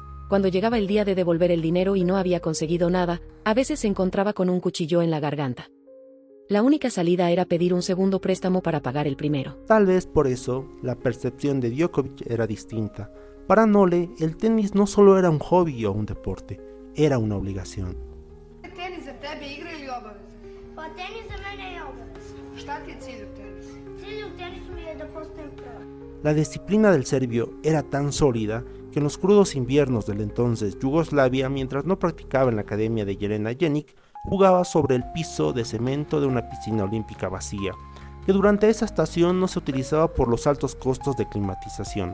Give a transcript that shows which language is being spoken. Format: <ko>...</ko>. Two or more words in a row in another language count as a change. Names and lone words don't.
<es>Cuando llegaba el día de devolver el dinero y no había conseguido nada, a veces se encontraba con un cuchillo en la garganta. La única salida era pedir un segundo préstamo para pagar el primero. Tal vez por eso, la percepción de Djokovic era distinta. Para Nole, el tenis no solo era un hobby o un deporte, era una obligación.</es> <sr>Tenis za tebe igra ili obaveza? Pa tenis za mene je obaveza. Šta ti je cilj u tenisu? Cilj u tenisu mi je da postanem prva.</sr> <es>La disciplina del serbio era tan sólida que en los crudos inviernos del entonces Yugoslavia, mientras no practicaba en la academia de Jelena Jenic, jugaba sobre el piso de cemento de una piscina olímpica vacía, que durante esa estación no se utilizaba por los altos costos de climatización.</es>